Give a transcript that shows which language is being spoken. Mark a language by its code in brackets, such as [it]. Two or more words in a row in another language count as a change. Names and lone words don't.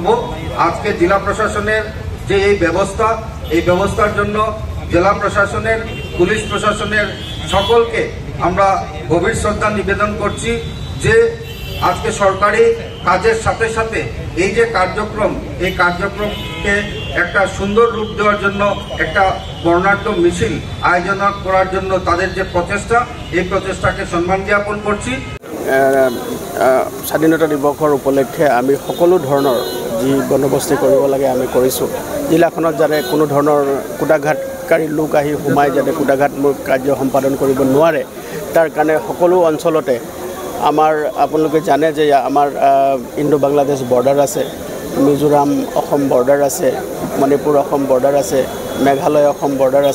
[bn] আজকে জেলা প্রশাসনের যে এই ব্যবস্থার জন্য জেলা প্রশাসনের, পুলিশ প্রশাসনের সকলকে আমরা গভীর শ্রদ্ধা নিবেদন করছি যে আজকে সরকারি কাজের সাথে সাথে এই যে কার্যক্রম, এই কার্যক্রমকে একটা সুন্দর রূপ দেওয়ার জন্য একটা বর্ণাঢ্য মিছিল আয়োজন করার জন্য তাদের যে প্রচেষ্টা, এই প্রচেষ্টাকে সম্মান জ্ঞাপন করছি। [as] স্বাধীনতা দিৱসৰ উপলক্ষে আমি সকলো ধৰণৰ যি বন্দোবস্তি কৰিব লাগে আমি কৰিছোঁ। জিলাখনত যাতে কোনো ধৰণৰ কুটাঘাতকাৰী লোক আহি সোমাই যাতে কুটাঘাতমূলক কাৰ্য সম্পাদন কৰিব নোৱাৰে, তাৰ কাৰণে সকলো অঞ্চলতে আমাৰ আপোনালোকে জানে যে আমাৰ [en] Indo Bangladesh border [as] আছে, মিজোৰাম অসম বৰ্ডাৰ আছে, মণিপুৰ অসম বৰ্ডাৰ আছে, মেঘালয় অসম বৰ্ডাৰ আছে।